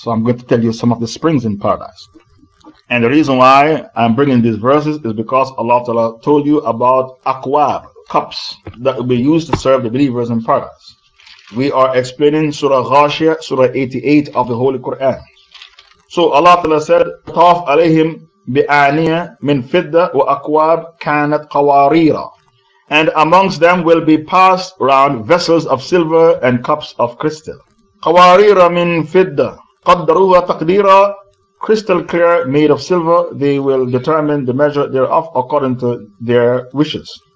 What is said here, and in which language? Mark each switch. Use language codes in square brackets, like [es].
[en] So I'm going to tell you some of the springs in paradise. And the reason why I'm bringing these verses is because Allah Ta'ala told you about akwab, cups that will be used to serve the believers in paradise. We are explaining Surah Al Ghashiya, Surah 88 of the Holy Quran. So Allah Ta'ala said, [ar] طَافْ عَلَيْهِمْ بِآنِيَةٍ مِنْ فِدَّةٍ وَأَكْوَابٍ كَانَتْ قَوَارِيرًا. [en] And amongst them will be passed round vessels of silver and cups of crystal. [ar] قَوَارِيرَ مِنْ فِدَّةٍ قَدَّرُوهَا تَقْدِيرًا. [en] Crystal clear, made of silver, they will determine the measure thereof according to their wishes.